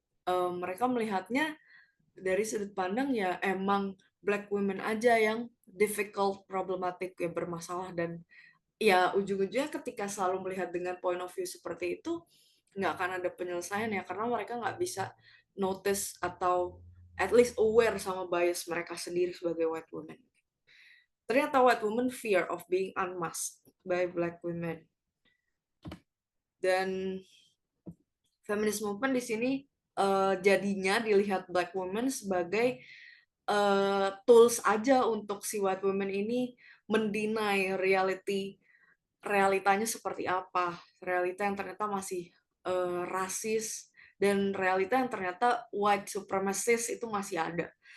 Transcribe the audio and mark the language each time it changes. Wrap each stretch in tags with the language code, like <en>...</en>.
<id>Mereka melihatnya dari sudut pandang ya emang black women aja yang difficult, problematic, ya bermasalah, dan ya ujung-ujungnya ketika selalu melihat dengan point of view seperti itu nggak akan ada penyelesaian ya, karena mereka nggak bisa notice atau at least aware sama bias mereka sendiri sebagai white women. Ternyata</id> <en>white women fear of being unmasked by black women.</en> <id>Dan feminist movement di sini jadinya dilihat black women sebagai tools aja untuk si white women ini mendinai realitanya seperti apa, realita yang ternyata masih rasis, dan realita yang ternyata white supremacist itu masih ada.</id>